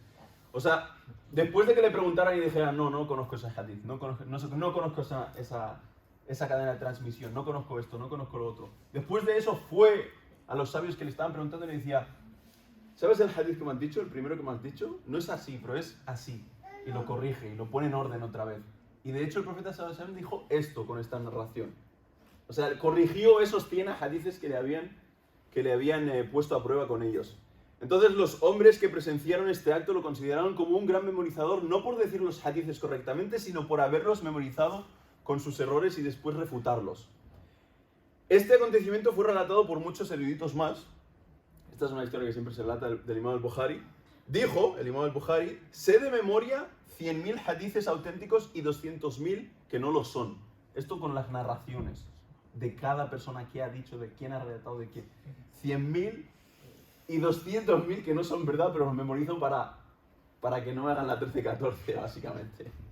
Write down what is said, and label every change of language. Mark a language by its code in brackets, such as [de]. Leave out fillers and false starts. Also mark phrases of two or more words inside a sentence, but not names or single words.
[es] O sea, después de que le preguntaran y dijeran, no conozco ese hadith, no conozco esa cadena de transmisión, no conozco esto, no conozco lo otro. Después de eso fue a los sabios que le estaban preguntando y le decía, ¿sabes el hadith que me has dicho, el primero que me has dicho? No es así, pero es así. Y lo corrige y lo pone en orden otra vez. Y de hecho el profeta sallallahu alaihi wasallam dijo esto con esta narración. O sea, corrigió esos 100 hadithes que le habían puesto a prueba con ellos. Entonces los hombres que presenciaron este acto lo consideraron como un gran memorizador, no por decir los hadithes correctamente, sino por haberlos memorizado con sus errores y después refutarlos. Este acontecimiento fue relatado por muchos eruditos más. Esta es una historia que siempre se relata del imam al-Bukhari. Dijo el imam al-Bukhari, sé de memoria 100.000 hadices auténticos y 200.000 que no lo son. Esto con las narraciones de cada persona que ha dicho, de quién ha relatado, de quién. 100.000 y 200.000 que no son verdad, pero los memorizo para que no me hagan la 13-14, básicamente.